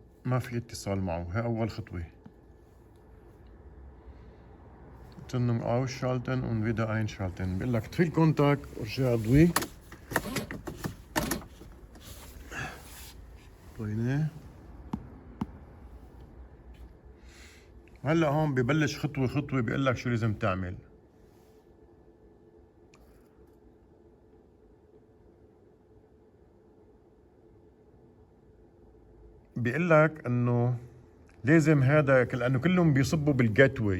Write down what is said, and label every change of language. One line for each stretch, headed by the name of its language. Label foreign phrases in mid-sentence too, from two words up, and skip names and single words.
Arabic: ما في اتصال معه. هي أول خطوة.
German: Zündung ausschalten und wieder einschalten.
Arabic: بيقول لك طفي الكونتاكت وارجع ضوي. طيناه. هلا هون ببلش خطوة خطوة بيقول لك شو لازم تعمل. بيقول لك انه لازم هذا لانه كلهم بيصبوا بالجيت واي.